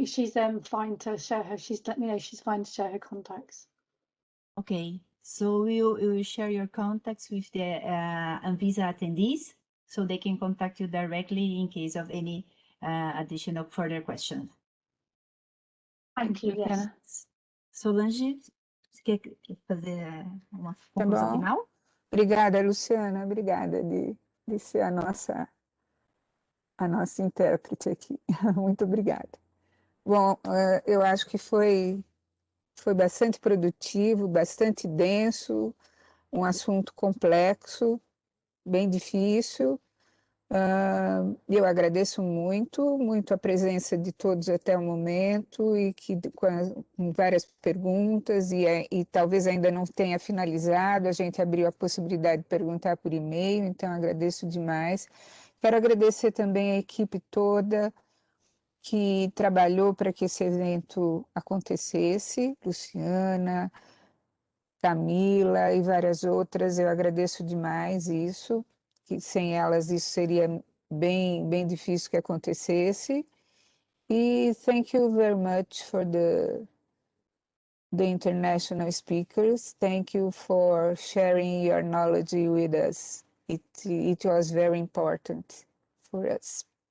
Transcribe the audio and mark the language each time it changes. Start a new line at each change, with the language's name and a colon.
English: She's fine to share her. She's let me know she's fine to share her contacts. Okay, So we'll share your contacts with the ANVISA attendees so they can contact you directly in case of any additional further questions. Thank you, Luciana.
Portuguese: Solange, você quer fazer uma conclusão final? Obrigada, Luciana. Obrigada de ser a nossa intérprete aqui. Muito obrigada. Bom, eu acho que foi bastante produtivo, bastante denso, um assunto complexo, bem difícil. Eu agradeço muito a presença de todos até o momento e com várias perguntas e talvez ainda não tenha finalizado, a gente abriu a possibilidade de perguntar por e-mail, então agradeço demais. Quero agradecer também a equipe toda que trabalhou para que esse evento acontecesse, Luciana, Camila e várias outras, eu agradeço demais isso, que sem elas isso seria bem difícil que acontecesse.
English: E thank you very much for the international speakers. Thank you for sharing your knowledge with us. It was very important for us.